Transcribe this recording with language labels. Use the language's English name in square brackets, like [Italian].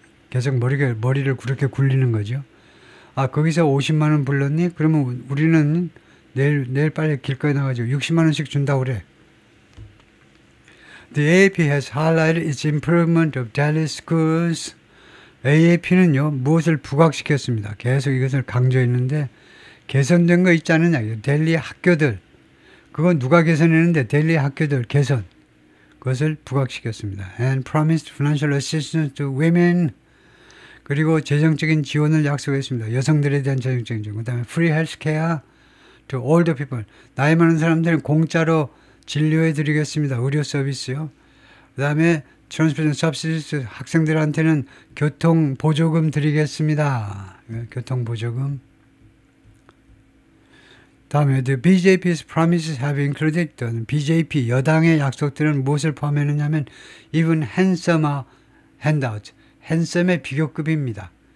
[Korean] 계속 머리를 그렇게 굴리는 거죠. 거기서 50만 원 불렀니? 그러면 우리는 내일 빨리 길거리에 나가지고 60만 원씩 준다고 그래. [English] The AAP has highlighted its improvement of Delhi schools. [Korean] AAP는요, 무엇을 부각시켰습니다. 계속 이것을 강조했는데, 개선된 거 있지 않느냐. 델리 학교들. 그건 누가 개선했는데, 델리 학교들 개선. 그것을 부각시켰습니다. [English] And promised financial assistance to women. [Korean] 그리고 재정적인 지원을 약속했습니다. 여성들에 대한 재정적인 지원. 그 다음에 [English] free health care to older people. [Korean] 나이 많은 사람들은 공짜로 진료해 드리겠습니다. 의료 서비스요. 그 다음에 [English] transportation subsidies, [Korean] 학생들한테는 교통 보조금 드리겠습니다. 교통 보조금. 다음에 [English] the BJP's promises have included, [Korean] BJP 여당의 약속들은 무엇을 포함했느냐면 [English] even handsomer handout, [Korean] 핸섬의 비교급입니다.